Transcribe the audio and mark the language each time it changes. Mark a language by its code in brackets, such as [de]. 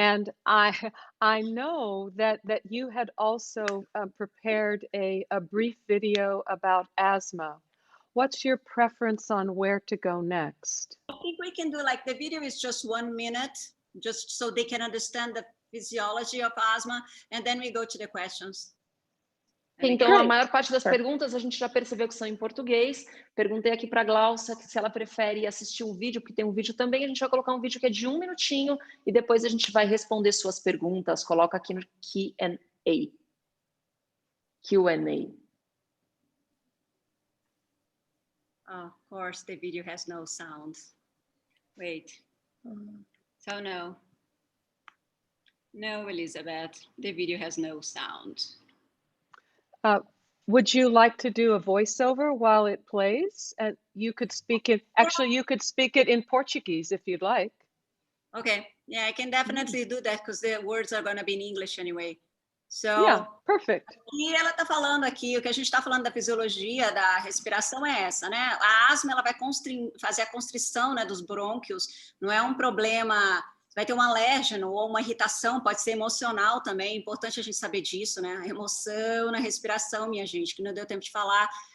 [en] And I know that you had also prepared a brief video about asthma. What's your preference on where to go next? I think we can do like the video is just 1 minute, just so they can understand the physiology of asthma, and then we go to the questions. [pt] Então, a maior parte das perguntas a gente já percebeu que são em português. Perguntei aqui para a Glaucia se ela prefere assistir um vídeo, porque tem um vídeo também. A gente vai colocar um vídeo que é de 1 minutinho e depois a gente vai responder suas perguntas. Coloca aqui no Q&A. [en] Oh, of course, the video has no sound. Wait. So no. No, Elizabeth, the video has no sound. Would you like to do a voiceover while it plays? And you could speak it, actually you could speak it in Portuguese if you'd like. Okay, yeah, I can definitely do that because the words are going to be in English anyway. So, Yeah, perfect. [pt] E ela está falando aqui, o que a gente está falando da fisiologia, da respiração é essa, né? A asma, ela vai fazer a constrição, né, dos brônquios, não é um problema, vai ter um alérgeno ou uma irritação, pode ser emocional também, é importante a gente saber disso, né? A emoção na respiração, minha gente, que não deu tempo de falar.